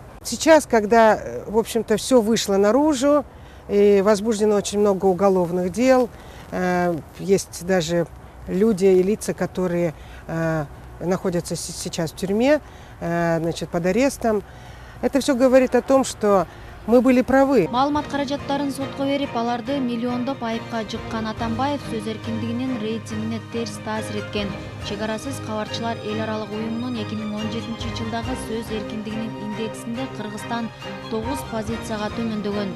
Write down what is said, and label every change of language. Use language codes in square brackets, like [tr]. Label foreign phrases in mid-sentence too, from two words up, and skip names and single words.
[ru] Сейчас, когда, в общем-то, все вышло наружу, и возбуждено очень много уголовных дел, есть даже люди и лица, которые находятся сейчас в тюрьме, значит, под арестом. Это все говорит о том, что мы были правы. [ky] Маалымат каражаттарын сотко берип, аларды миллиондоп айыпка жыккан Атамбаев сөз эркиндигинин рейтингине терс таасир эткен. Чек арасыз кабарчылар эл аралык уюмунун 2017-жылдагы сөз эркиндигинин индексинде Кыргызстан 9 позицияга төмөндөгөн.